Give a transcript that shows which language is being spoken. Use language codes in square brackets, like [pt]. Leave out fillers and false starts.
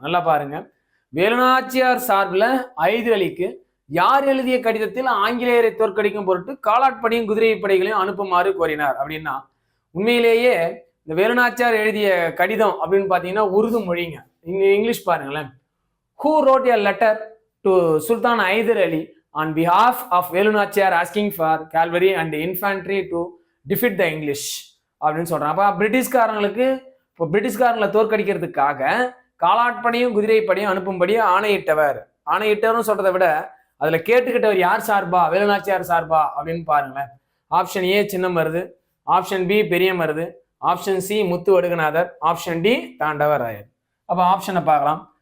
[ta] நல்லா பாருங்க, வேலுநாச்சியார் சார்பில் ஐதர் அலிக்கு யார் எழுதிய கடிதத்தில் ஆங்கிலேயரை தோற்கடிக்கும் பொருட்டு காலாட்படையும் குதிரை படைகளையும் அனுப்புமாறு கோரினார் அப்படின்னா உண்மையிலேயே இந்த வேலுநாச்சியார் எழுதிய கடிதம் அப்படின்னு பாத்தீங்கன்னா உருது மொழிங்க. இங்கிலீஷ் பாருங்களேன். [en] Who wrote a letter to Sultan Hyder Ali on behalf of Velunachiar asking for cavalry and infantry to defeat the English [ta] அப்படின்னு சொல்றாங்க. அப்ப பிரிட்டிஷ்காரங்களை தோற்கடிக்கிறதுக்காக காலாட்படையும் குதிரை படையும் அனுப்பும்படி ஆணையிட்டவர்னு சொல்றதை விட அதுல கேட்டுக்கிட்டவர் யார் சார்பா? வேலுநாச்சியார் சார்பா அப்படின்னு பாருங்களேன். ஆப்ஷன் ஏ சின்ன மருது, ஆப்ஷன் பி பெரிய Marudhu, option C Muthu Vaduganathar, option D Thandavarayar. அப்ப ஆப்ஷனை பார்க்கலாம்.